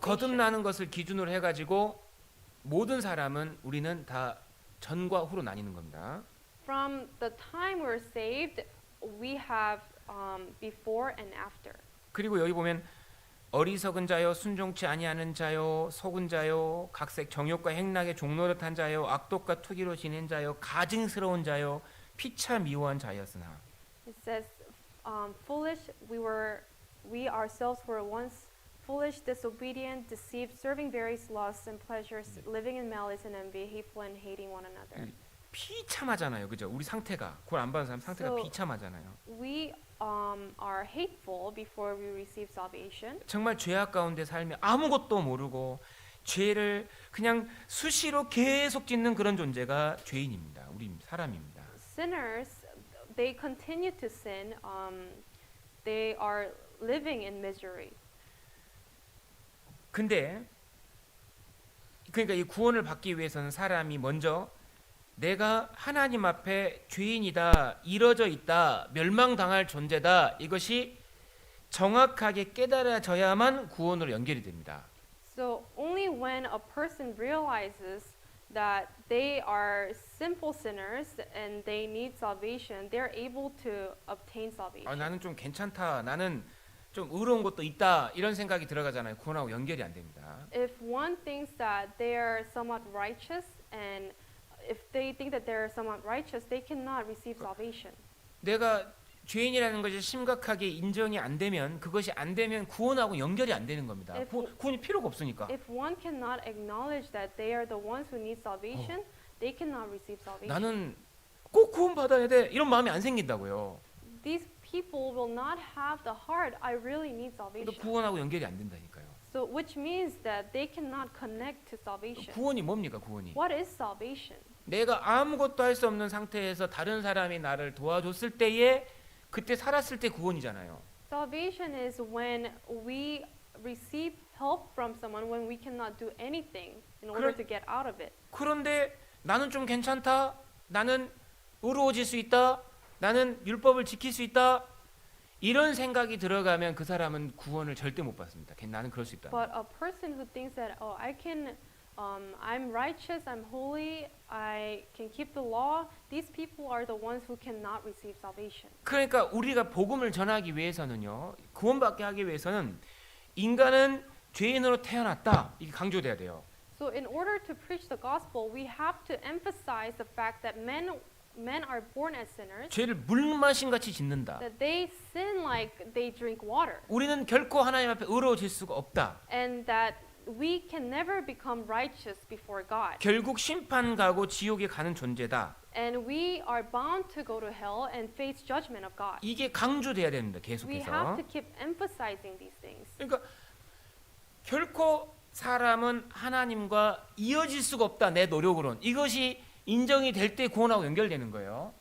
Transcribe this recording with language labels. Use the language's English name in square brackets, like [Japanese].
[Korean] 거듭나는 것을 기준으로 해가지고 모든 사람은 우리는 다 전과 후로 나뉘는 겁니다. [English] From the time we're saved, we have before and after. [Korean] 그리고 여기 보면 어리석은 자요, 순종치 아니하는 자요, 속은 자요, 각색 정욕과 행락에 종노릇한 자요, 악독과 투기로 지낸 자요, 가증스러운 자요, 피차 미워한 자였으나. [English] It says, "Foolish, we ourselves were once foolish, disobedient, deceived, serving various lusts and pleasures, living in malice and envy, hateful and hating one another." [Korean] 비참하잖아요, 그죠? 우리 상태가 구원 안 받은 사람 상태가 [English] So- [Korean] 비참하잖아요. [English] We are hateful before we receive salvation. [Korean] 정말 죄악 가운데 살며 아무것도 모르고 죄를 그냥 수시로 계속 짓는 그런 존재가 죄인입니다. 우리 사람입니다. [English] Sinners, they continue to sin. They are living in misery. [Korean] 근데 그러니까 이 구원을 받기 위해서는 사람이 먼저 내가 하나님 앞에 죄인이다, 이뤄져 있다, 멸망당할 존재다, 이것이 정확하게 깨달아져야만 구원으로 연결이 됩니다. [English] So only when a person realizes that they are sinful sinners and they need salvation, they're able to obtain salvation. [Korean] 나는 좀 괜찮다, 나는 좀 의로운 것도 있다, 이런 생각이 들어가잖아요. 구원하고 연결이 안 됩니다. [English] If one thinks that they are somewhat righteous and if they think that they're somewhat righteous, they cannot receive salvation. [Korean] 내가 죄인이라는 것이 심각하게 인정이 안 되면, 그것이 안 되면 구원하고 연결이 안 되는 겁니다. 구원이 필요가 없으니까. [English] If one cannot acknowledge that they are the ones who need salvation, they cannot receive salvation. [Korean] 나는 꼭 구원 받아야 돼, 이런 마음이 안 생긴다고요. [English] These people will not have the heart, I really need [Korean] 또 [English] salvation. [Korean] 구원하고 연결이 안 된다니까요. [English] So which means that they cannot connect to salvation. [Korean] 구원이 뭡니까, 구원이? [English] What is salvation? [Korean] 내가 아무것도 할 수 없는 상태에서 다른 사람이 나를 도와줬을 때에, 그때 살았을 때 구원이잖아요. [English] Salvation is when we receive help from someone when we cannot do anything in order to get out of it. [Korean] 그런데 나는 좀 괜찮다, 나는 의로워질 수 있다, 나는 율법을 지킬 수 있다, 이런 생각이 들어가면 그 사람은 구원을 절대 못 받습니다. 나는 그럴 수 있다. [English] But a person who thinks that, oh, I'm righteous, I'm holy, I can keep the law, these people are the ones who cannot receive salvation. [Korean] 그러니까 우리가 복음을 전하기 위해서는요, 구원받게 하기 위해서는 인간은 죄인으로 태어났다, 이게 강조돼야 돼요. [English] So in order to preach the gospel, we have to emphasize the fact that men are born as sinners, [Korean] 죄를 물마신 같이 짓는다. [English] that they sin like they drink water, [Korean] 우리는 결코 하나님 앞에 의로워질 수가 없다. [English] and that we can never become righteous before God. [Korean] 결국 심판 가고 지옥에 가는 존재다. [English] And we are bound to go to hell and face judgment of God. [Korean] 이게 강조돼야 됩니다. [English] We [Korean] 계속해서. [English] have to keep emphasizing these things. [Korean] 그러니까 결코 사람은 하나님과 이어질 수가 없다, 내 노력으로는. 이것이 인정이 될 때 구원하고 연결되는 거예요.